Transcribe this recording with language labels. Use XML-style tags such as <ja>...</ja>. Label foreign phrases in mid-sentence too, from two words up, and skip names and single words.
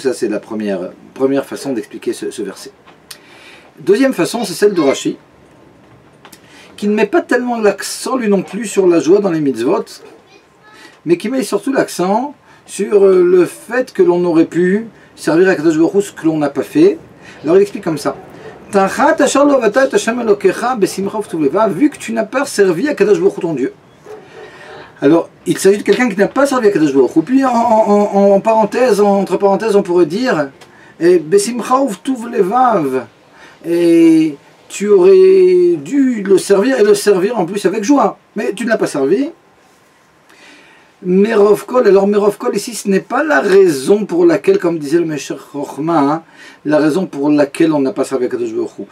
<fr>Ça, c'est la première façon d'expliquer ce verset. Deuxième façon, c'est celle de Rashi, qui ne met pas tellement l'accent, lui non plus, sur la joie dans les mitzvot, mais qui met surtout l'accent sur le fait que l'on aurait pu servir à Kadosh Baruch Hu, ce que l'on n'a pas fait. Alors il explique comme ça. Vu que tu n'as pas servi à Kadosh Baruch Hu ton Dieu. Alors, il s'agit de quelqu'un qui n'a pas servi à Kadosh Baruch Hu. Puis en parenthèse, entre parenthèses, on pourrait dire</fr> <he>בשמחה ובטוב לבב.</he> <fr>Et tu aurais dû le servir et le servir en plus avec joie. Mais tu ne l'as pas servi.</fr> <he>מרוב כל,</he> <fr>alors</fr> <he>מרוב כל</he> <fr>ici, ce n'est pas la raison pour laquelle, comme disait le Meshech Chochma, la raison pour laquelle on n'a pas servi à Kadosh Baruch Hu.</fr>